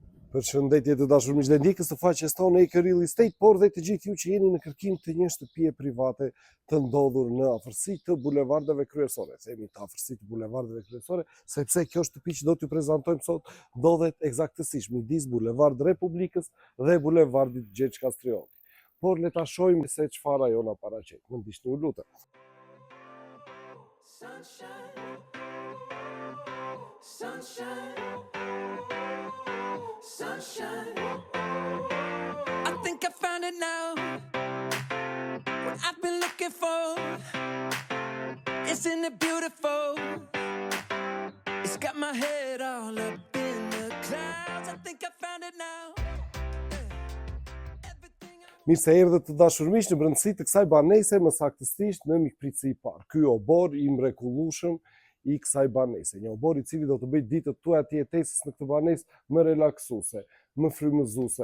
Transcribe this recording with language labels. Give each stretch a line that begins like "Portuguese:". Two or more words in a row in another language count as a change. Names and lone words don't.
Albanian: Përshëndetje të dashur miq dhe ndjekës të faqes tonë Acre Real Estate, por dhe të gjithë ju që jeni në kërkim të një shtëpie private të ndodhur në afërsi të bulevardeve kryesore. Themi të afërsi të bulevardeve kryesore, sepse kjo shtëpi që do t'ju prezantojmë sot ndodhet eksaktësisht midis Bulevard Republikës dhe Bulevardit Gjergj Kastrioti. Por le ta shohim se çfarë ajo na paraqet. Më ndiqni ju lutem.
English: Sunshine. I think I found it now. What I've been looking for. Isn't it beautiful? It's got my head all up in the clouds. I think I found it now.
Albanian: Mirë se erdhët të dashur miq në brendësi të kësaj banese, më saktësisht në mikpritësi park. Ky obor i mrekullueshëm i kësaj banese. Një obor i cili do të bëjë ditët tuaja të jetesës në këtë banesë më relaksuese, më frymëzuese.